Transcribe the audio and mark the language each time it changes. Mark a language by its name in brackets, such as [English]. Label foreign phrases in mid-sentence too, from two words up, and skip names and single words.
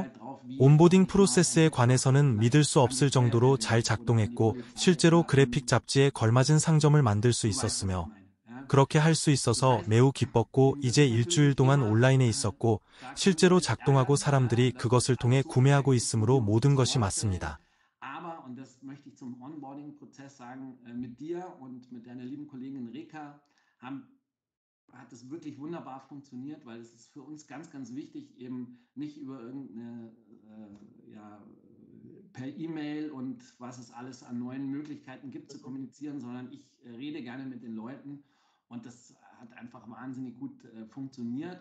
[Korean] 온보딩 프로세스에 관해서는 믿을 수 없을 정도로 잘 작동했고 실제로 그래픽 잡지에 걸맞은 상점을 만들 수 있었으며 그렇게 할 수 있어서 매우 기뻤고 이제 일주일 동안 온라인에 있었고 실제로 작동하고 사람들이 그것을 통해 구매하고 있으므로 모든 것이 맞습니다. [German] Aber, und das möchte ich zum Onboarding-Prozess sagen, mit dir und mit deiner lieben Kollegin Reka hat es wirklich wunderbar funktioniert, weil es ist für uns ganz, ganz wichtig, eben nicht über irgendeine, per E-Mail und was es alles an neuen Möglichkeiten gibt zu kommunizieren, sondern ich rede gerne mit den Leuten und das hat einfach wahnsinnig gut funktioniert.